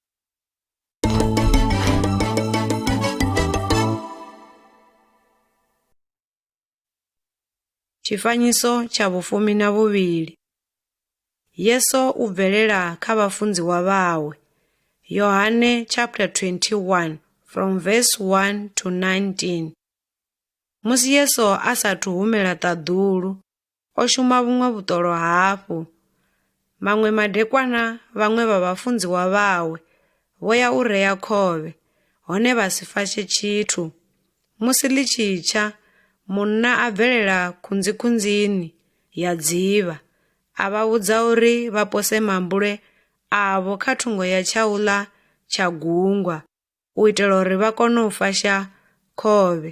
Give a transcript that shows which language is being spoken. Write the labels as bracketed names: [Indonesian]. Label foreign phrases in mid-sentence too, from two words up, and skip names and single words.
[Venda] Tshifanyiso tsha 12. Yesu u bvelela kha vhafunziwa vhawe. [English] Yohane chapter 21 from verse 1 to 19. [Venda] Musi Yesu a sathu humela ṱaḓulu, o shuma vhuṅwe vhuṱolo hafhu. Maṅwe madekwana vhaṅwe vha vhafunziwa vhawe vho ya u rea khovhe, hone vha si fashe tshithu. Musi ḽi tshi tsha, munna a bvelela khunzikhunzini ya dzivha, a vha vhudza uri vha pose mambule avho kha thungo ya tshauḽa tsha gungwa, u itela uri vha kone u fasha khovhe.